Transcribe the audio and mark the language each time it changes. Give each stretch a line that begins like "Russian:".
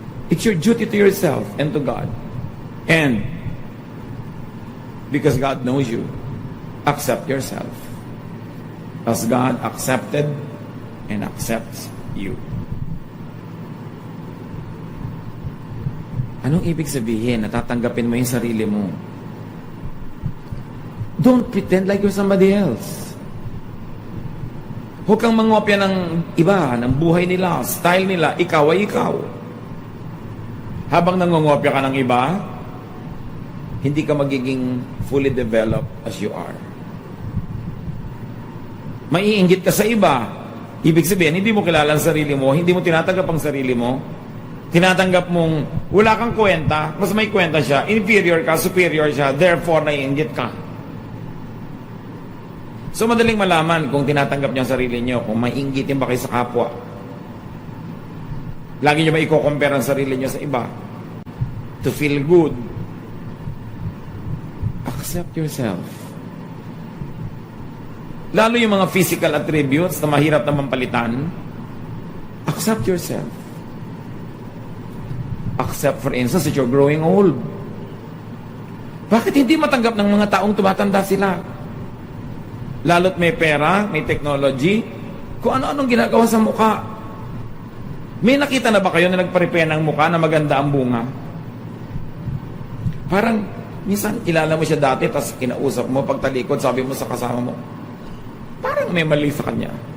English: It's your duty to yourself and to God. And because God knows you, accept yourself as God accepted and accepts you.
Filipino: Anong ibig sabihin? Natatanggapin mo yung sarili mo.
English: Don't pretend like you're somebody else.
Filipino: Huwag kang mangopya ng iba, ng buhay nila, style nila. Ikaw ay ikaw. Habang nangongopya ka ng iba, hindi ka magiging
English: fully developed as you are.
Filipino: Maiinggit ka sa iba. Ibig sabihin, hindi mo kilala ang sarili mo, hindi mo tinatanggap ang sarili mo, tinatanggap mong wala kang kwenta, mas may kwenta siya, inferior ka, superior siya, therefore naiinggit ka. So madaling malaman kung tinatanggap niyo ang sarili niyo, kung maiinggitin ba kayo sa kapwa. Lagi niyo ba i-compare ang sarili niyo sa iba?
English: To feel good. Accept yourself.
Filipino: Lalo yung mga physical attributes na mahirap na mampalitan,
English: accept yourself. Accept, for instance, that you're growing old.
Filipino: Bakit hindi matanggap ng mga taong tumatanda sila? Lalo't may pera, may technology, kung ano-anong ginagawa sa mukha. May nakita na ba kayo na nagparipe ng mukha na maganda ang bunga? Parang, minsan, kilala mo siya dati, tapos kinausap mo, pagtalikod, sabi mo sa kasama mo, parang may mali sa kanya.